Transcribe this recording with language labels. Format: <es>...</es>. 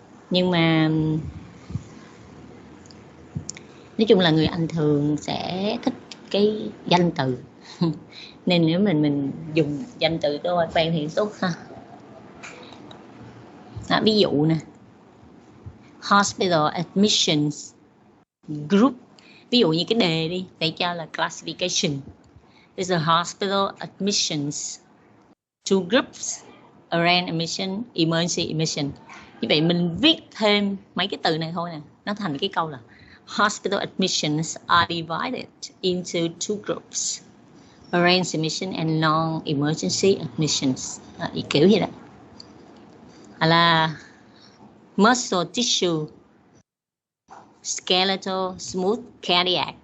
<vi>Nhưng mà nói chung là người Anh thường sẽ thích cái danh từ nên nếu mình dùng danh từ đôi quen thì tốt ha. Ví dụ nè,</vi> <en>hospital admissions group,</en> <vi>ví dụ như cái đề đi, để cho là classification.</vi> <en>There's a hospital admissions, two groups, urgent admission, emergency admission.</en> <vi>Như vậy mình viết thêm mấy cái từ này thôi nè, nó thành cái câu là</vi> <en>hospital admissions are divided into two groups, urgent admission and non-emergency admissions.</en> <vi>Kiểu vậy đó.</vi> <en>Là muscle tissue, skeletal, smooth, cardiac.</en>